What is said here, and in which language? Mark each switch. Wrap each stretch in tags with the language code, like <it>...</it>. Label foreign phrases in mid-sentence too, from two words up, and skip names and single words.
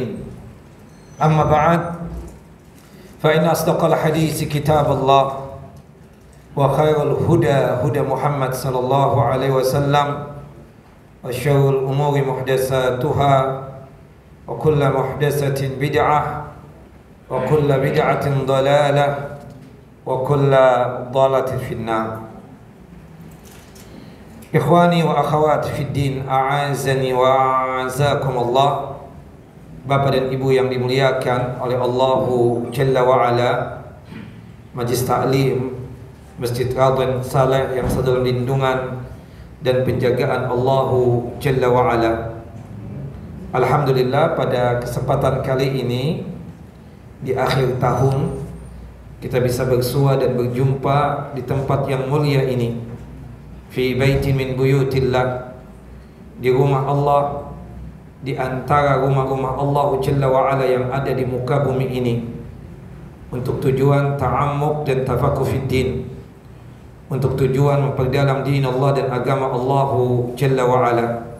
<ar>أما بعد فإن أصدق الحديث كتاب الله وخير الهدى هدى محمد صلى الله عليه وسلم وشر الأمور محدثاتها وكل محدثة بدعة وكل بدعة ضلالة وكل ضلالة في النار. إخواني وأخوات في الدين أعزني وأعزكم الله.</ar> <id>Bapak dan Ibu yang dimuliakan oleh</id> <ar>الله جل وعلا,</ar> <id>Majlis Ta'lim Masjid Radhan Saleh yang dalam lindungan dan penjagaan</id> <ar>الله جل وعلا.</ar> <id>Alhamdulillah, pada kesempatan kali ini di akhir tahun kita bisa bersua dan berjumpa di tempat yang mulia ini,</id> <ar>في بيت من بيوت الله,</ar> <id>di rumah Allah, di antara rumah-rumah</id> <ar>الله جل وعلا</ar> <id>yang ada di muka bumi ini, untuk tujuan ta'ammuk dan</id> <ar>تفقه في الدين,</ar> <id>untuk tujuan memperdalam din Allah dan agama</id> <ar>الله جل وعلا.</ar>